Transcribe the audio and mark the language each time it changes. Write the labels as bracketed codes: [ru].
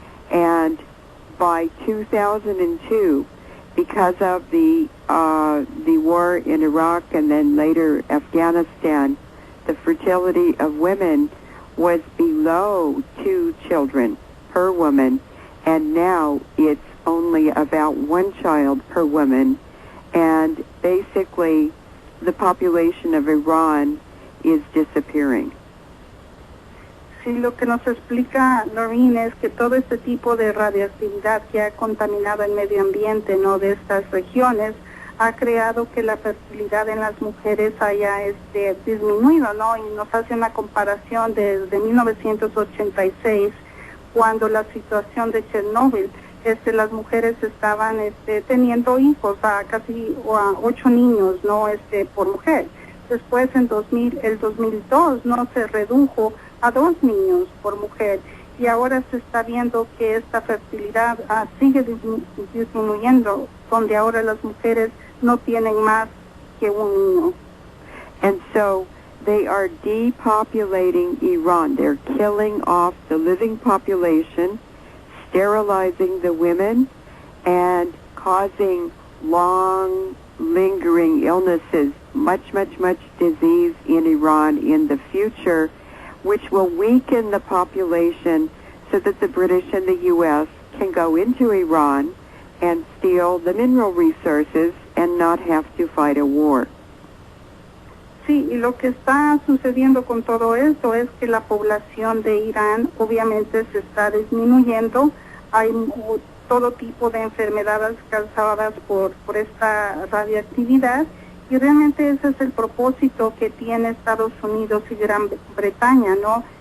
[en] And by 2002, because of the war in Iraq and then later Afghanistan, the fertility of women was below 2 children per woman, and now it's only about 1 child per woman, and basically the population of Iran is disappearing. [es] Sí, lo que nos explica Lauren es que todo este tipo de radioactividad que ha contaminado el medio ambiente, ¿no?, de estas regiones, ha creado que la fertilidad en las mujeres haya disminuido, ¿no? Y nos hace una comparación desde 1986, cuando la situación de Chernobyl, las mujeres estaban teniendo hijos, casi 8 niños, ¿no?, por mujer. Después en el 2002, ¿no?, se redujo a 2 niños por mujer, y ahora se está viendo que esta fertilidad sigue disminuyendo, donde ahora las mujeres no tienen más que 1 niño. [en] And so they are depopulating Iran. They're killing off the living population, sterilizing the women, and causing long, lingering illnesses, much disease in Iran in the future, which will weaken the population so that the British and the U.S. can go into Iran and steal the mineral resources and not have to fight a war. [es] Sí, y lo que está sucediendo con todo esto es que la población de Irán obviamente se está disminuyendo. Hay todo tipo de enfermedades causadas por esta radioactividad, y realmente ese es el propósito que tiene Estados Unidos y Gran Bretaña, ¿no?